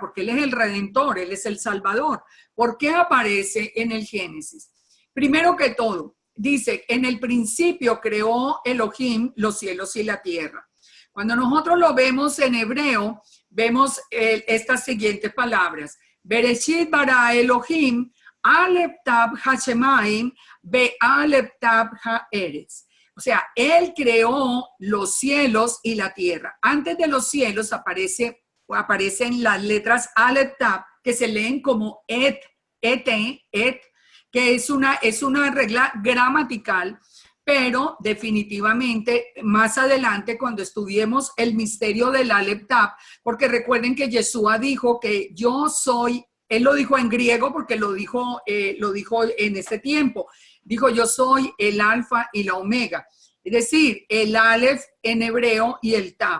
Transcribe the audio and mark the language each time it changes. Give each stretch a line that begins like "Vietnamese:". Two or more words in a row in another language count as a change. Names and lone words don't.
Spanish: Porque él es el redentor, él es el salvador. ¿Por qué aparece en el Génesis? Primero que todo, dice, en el principio creó Elohim los cielos y la tierra. Cuando nosotros lo vemos en hebreo, vemos estas siguientes palabras.
Hebrew: בראשית ברא אלוהים, אלף תו השמים, ו אלף תו הארץ.
Spanish: O sea, él creó los cielos y la tierra. Antes de los cielos aparecen las letras
Hebrew: אלף תו,
Spanish: que se leen como et, que es una regla gramatical. Pero definitivamente más adelante cuando estudiemos el misterio del
Hebrew: אלף תו,
Spanish: porque recuerden que Yeshua dijo que yo soy, él lo dijo en griego porque lo dijo en ese tiempo, dijo yo soy el alfa y la omega, es decir, el Aleph en hebreo y el Tav.